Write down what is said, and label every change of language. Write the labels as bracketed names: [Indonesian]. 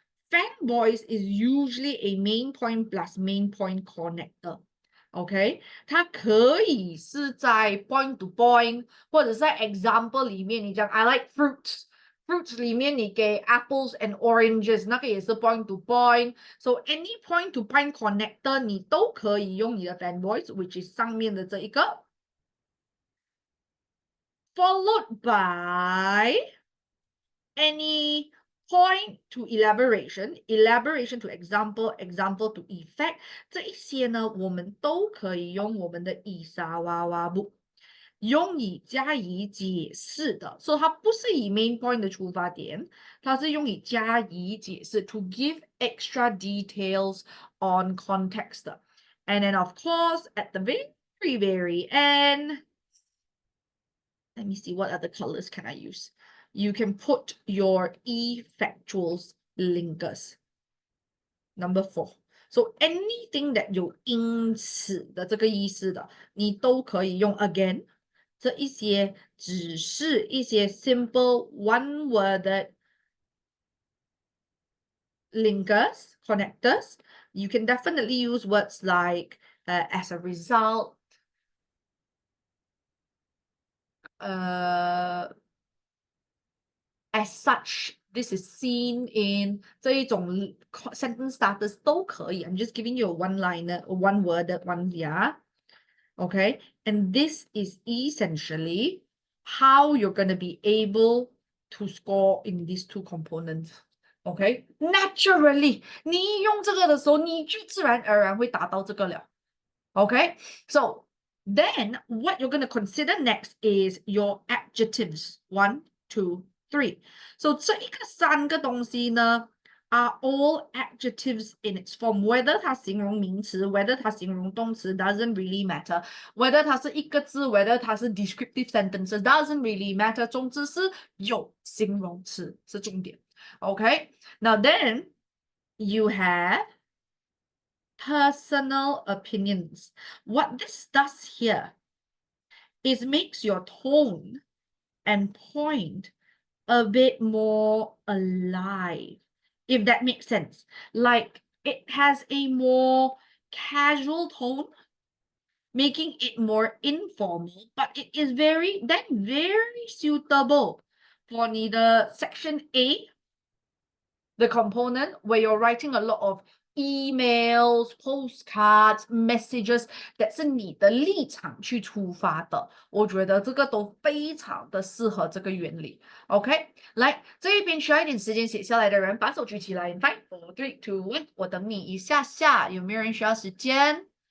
[English] Fan voice is usually a main point plus main point connector. [Chinese] OK，它可以是在 point to point，或者在 example 里面，你讲 [English] I like fruits， [Chinese] fruits 里面你给 [English] apples and oranges， [Chinese] 那个也是 [English] point to point。 So any point to point connector [Chinese] 你都可以用 [English] 你的 fan voice，which is [Chinese] 上面的这一个，followed by any point to elaboration to example to effect， 这一些呢，我们都可以用我们的以沙娃娃布用以加以解释的，所以它不是以 main point 的出发点，它是用以加以解释 [English] to give extra details on context [Chinese] 的。 [English] And then of course at the very end, let me see what other colors can I use. You can put your effectuals linkers. Number 4. So anything that [Chinese] 有因此的这个意思的，你都可以用 again。这一些只是一些 [English] simple one-worded linkers, connectors. You can definitely use words like as a result, as such, this is seen in [Chinese] 这一种 [English] sentence starters [Chinese] 都可以。 [English] I'm just giving you a one-liner, a one-worded one, yeah. Okay, and this is essentially how you're going to be able to score in these two components. Okay, naturally, [Chinese] 你用这个的时候，你就自然而然会达到这个了。 [English] Okay, so then what you're going to consider next is your adjectives. 1, 2, 3. So [Chinese] 这一个三个东西呢 [English] are all adjectives in its form. Whether [Chinese] 它形容名词 [English] whether [Chinese] 它形容动词 [English] doesn't really matter. Whether [Chinese] 它是一个字 [English] whether [Chinese] 它是 [English] descriptive sentences doesn't really matter. [Chinese] 总之是有形容词是重点。 [English] Okay, now then you have personal opinions. What this does here is makes your tone and point a bit more alive, if that makes sense. Like it has a more casual tone, making it more informal, but it is very suitable for neither section A, the component where you're writing a lot of emails, postcards, messages that [Chinese] 是你的立场去出发的，我觉得这个都非常的适合这个原理。 OK， 来这一边需要一点时间写下来的人，把手举起来。 5, 4, 3, 2, 1，我等你一下下，有没有人需要时间？